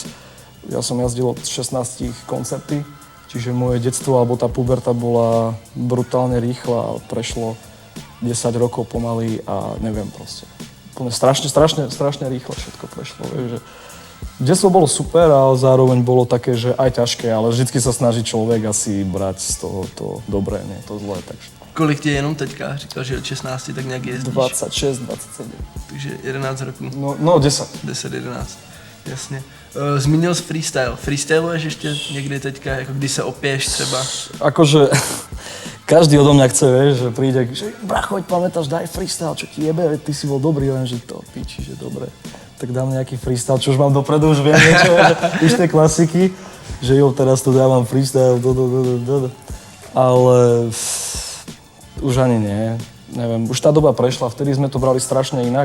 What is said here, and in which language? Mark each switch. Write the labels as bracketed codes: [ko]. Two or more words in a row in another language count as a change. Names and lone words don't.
[sk] Ja som jazdil od 16 koncerty, čiže moje detstvo alebo tá puberta bola brutálne rýchla a prešlo 10 rokov pomaly a neviem proste. Strašne rýchlo všetko prešlo. Že detstvo bolo super, ale zároveň bolo také, že aj ťažké, ale vždycky sa snaží človek asi brať z toho to dobré, nie to zlé. Takže. [cs] Kolik ti je jenom teďka? Říkal, že od 16 tak nějak jezdíš? 26, 27. Takže 11 roků. No 10. 10, 11, jasně. Zmínil jsi freestyle. Freestyluješ ještě někdy teďka, jako když se opiješ třeba? [sk] Akože každý odo mňa chce, vieš, že príde, že bracho, pamätáš, daj freestyle, čo ti jebe, ty si bol dobrý, lenže to piči, že dobre. Tak dám nejaký freestyle, čo už mám dopredu, už viem niečo, už tie klasiky, [cs] že jo, [sk] teraz tu dávam freestyle, ale už ani nie, neviem, už tá doba prešla, vtedy sme to brali strašne inak